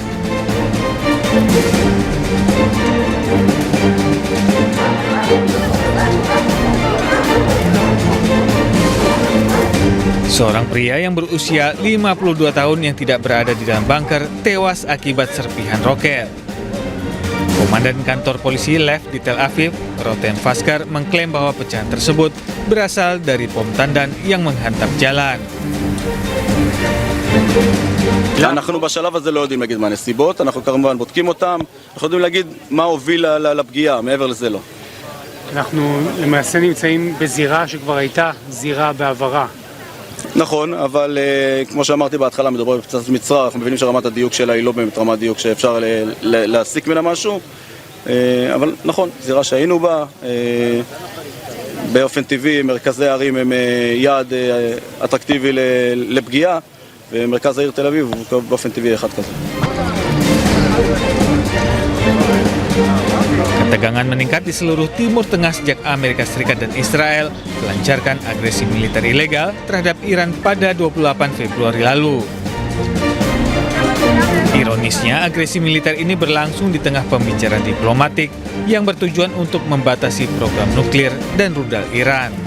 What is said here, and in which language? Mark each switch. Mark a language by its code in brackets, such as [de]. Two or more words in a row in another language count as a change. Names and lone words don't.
[id] Seorang pria yang berusia 52 tahun yang tidak berada di dalam bunker tewas akibat serpihan roket. Komandan kantor polisi Lev di Tel Aviv, Roten Faskar, mengklaim bahwa pecahan tersebut berasal dari bom tandan yang menghantam jalan. [he] אנחנו בשלב הזה לא יודעים להגיד מה הנסיבות, אנחנו כמובן בודקים אותם, אנחנו יודעים להגיד מה הוביל לפגיעה, מעבר לזה לא. אנחנו למעשה נמצאים בזירה שכבר הייתה זירה בעברה. נכון, אבל כמו שאמרתי בהתחלה, מדובר בפצצת מצרר, אנחנו מבינים שרמת הדיוק שלה היא לא באמת רמת דיוק שאפשר להסיק ממנה משהו, אבל נכון, זירה שהיינו בה, באופן טבעי מרכזי הערים הם יעד אטרקטיבי לפגיעה, ומרכז העיר תל אביב הוא באופן טבעי אחד כזה. [id] Ketegangan meningkat di seluruh Timur Tengah sejak Amerika Serikat dan Israel melancarkan agresi militer ilegal terhadap Iran pada 28 Februari lalu. Ironisnya, agresi militer ini berlangsung di tengah pembicaraan diplomatik yang bertujuan untuk membatasi program nuklir dan rudal Iran.